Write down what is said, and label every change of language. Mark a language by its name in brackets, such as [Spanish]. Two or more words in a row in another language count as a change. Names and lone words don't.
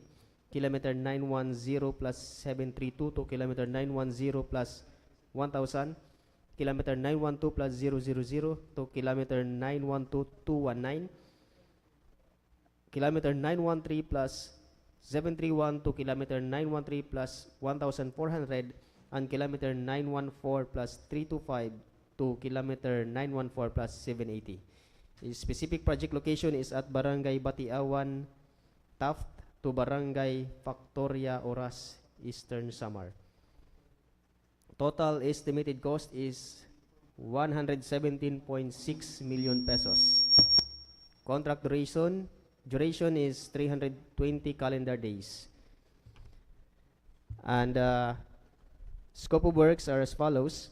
[English] kilometer 910 plus 732 to kilometer 910 plus 1000, kilometer 912 plus 000 to kilometer 912 219, kilometer 913 plus 731 to kilometer 913 plus 1400, and kilometer 914 plus 325 to kilometer 914 plus 780. The specific project location is at Barangay Batiawan, Taft, to Barangay Factoria Oras, Eastern Samar. Total estimated cost is 117.6 million pesos. Contract duration is 320 calendar days. And scope of works are as follows.